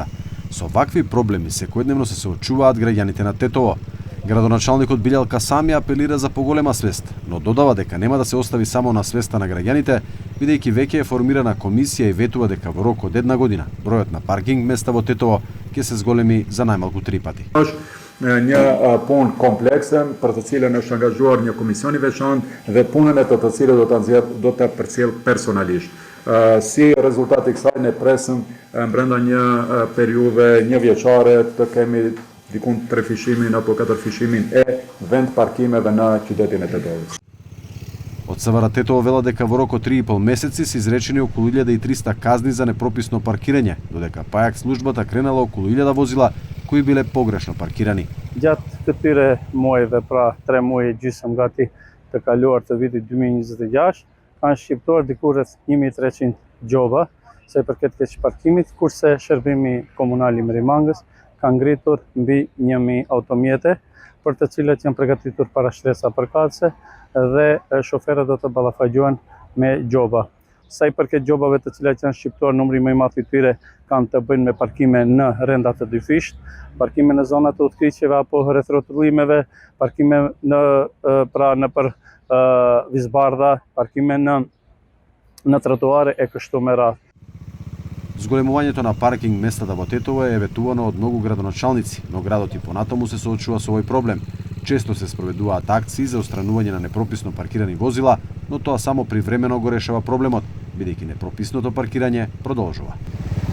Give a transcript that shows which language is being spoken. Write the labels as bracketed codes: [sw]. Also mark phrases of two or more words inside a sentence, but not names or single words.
[mk] Со вакви проблеми секојдневно се соочуваат граѓаните на Тетово. Градоначалникот Билјал Касами апелира за поголема свест, но додава дека нема да се остави само на свеста на граѓаните, бидејќи веќе е формирана комисија и ветува дека во рок од една година бројот на паркинг места во Тетово ќе се зголеми за најмалку 3 пати. [sq] Një punë komplekse për të cilën është angazhuar një komision i veçantë dhe punën e të cilën do ta përcjell personalisht. Si rezultat i kësaj ne presim brenda një periudhe një vjeçare të kemi diku 3 fishimin apo 4 fishimin e vend parkimeve në qytetin e Tetovës. [mk] Од СВР Тетово вела дека во рок од 3,5 месеци се изречени околу 1300 казни за непрописно паркирање, додека пајак службата кренала околу 1000 возила кои биле погрешно паркирани. [sq] Gjatë këtyre muajve, pra 3 muaj e gjysmë gati të kaluar të vitit 2026, kanë shqiptuar diku rreth 1300 gjoba, sa i përket keq parkimit, kurse shërbimi komunal i Mrimangës ka ngritur mbi 1000 automjete, për të cilat janë përgatitur parashtresa përkatëse dhe shoferët do të ballafaqohen me gjoba. Sa i përket gjobave të cilat janë shqiptuar, numri më i madh i tyre kanë të bëjnë me parkime në rrenda të dyfisht, parkime në zonat të udhëheqjeve apo rreth rrotullimeve, parkime nëpër vizbardha, parkime në trotuare e kështu me radhë. [mk] Зголемувањето на паркинг местата во Тетово е ветувано од многу градоначалници, но градот и понатаму се соочува со овој проблем. Често се спроведуваат акции за отстранување на непрописно паркирани возила, но тоа само привремено го решава проблемот, бидејќи непрописното паркирање продолжува.